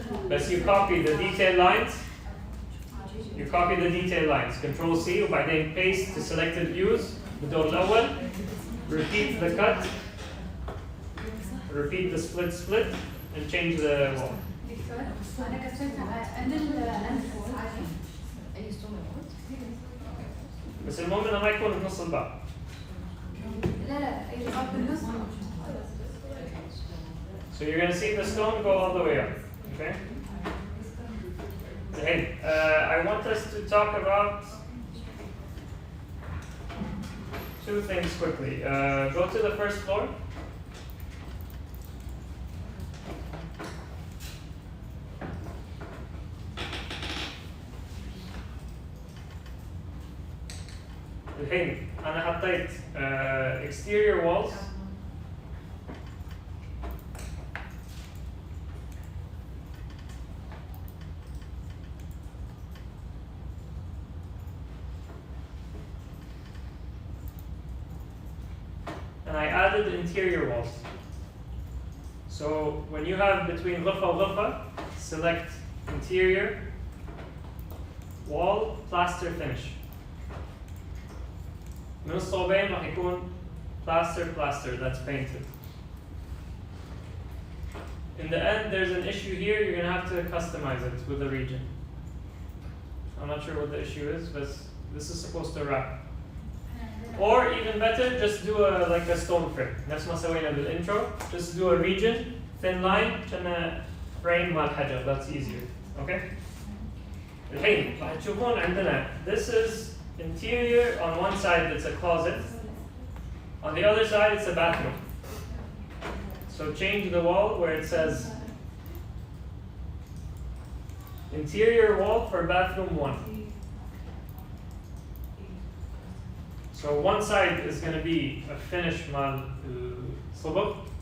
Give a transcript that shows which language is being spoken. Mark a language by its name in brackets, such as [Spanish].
[English] بس you copy the detail lines. You copy the detail lines. Control C وبعدين paste to selected views [Arabic] بالدور الأول. [English] Repeat the cut. Repeat the split and change the wall. [Arabic] دكتور انا كسرت عند الانفول عادي اي ستون بس المهم انه ما يكون بنص الباب. لا لا اي صار بالنص [English] So you're going to see the stone go all the way up. Okay? Hey, I want us to talk about two things quickly. Go to the first floor. [Arabic] الحين أنا حطيت exterior walls. [English] And I added interior walls. So when you have between غرفة وغرفة, select interior, wall, plaster finish. [Arabic] من الصوبين راح يكون [English] plaster that's painted. In the end, there's an issue here. You're gonna have to customize it with the region. I'm not sure what the issue is, but this is supposed to wrap. Or even better, just do like a stone frame. [Arabic] نفس ما سوينا بالintro. [English] Just do a region, thin line, عشان frame [Arabic] مع الحجر. [English] That's easier. Okay? [Arabic] الحين راح تشوفون عندنا [English] this is interior. On one side it's a closet. On the other side it's a bathroom. So change the wall where it says interior wall for bathroom 1. So one side is going to be a finish mal صبغ.